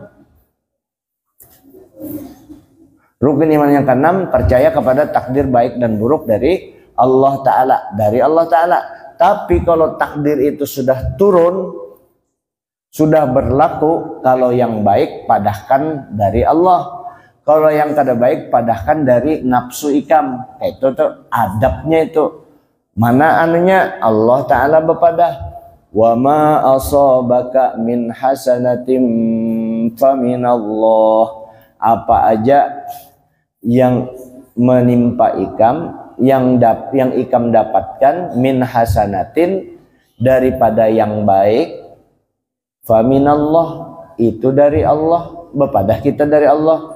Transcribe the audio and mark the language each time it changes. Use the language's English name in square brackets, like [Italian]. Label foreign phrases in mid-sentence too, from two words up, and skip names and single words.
[Banjar] Rukun iman yang keenam, percaya kepada takdir baik dan buruk dari Allah Ta'ala. Dari Allah Ta'ala. Tapi kalau takdir itu sudah turun, sudah berlaku, kalau yang baik padahkan dari Allah. Kalau yang kada baik padahkan dari nafsu ikam. Itu tuh adabnya itu. Mana anunya Allah Ta'ala bepadah. [Arabic] وما أصابك من حسنة فمن الله. [Banjar] Apa aja yang menimpa ikam, yang ikam dapatkan [Arabic] من حسنة [Banjar] daripada yang baik, faminallah itu dari Allah, bepadah kita dari Allah.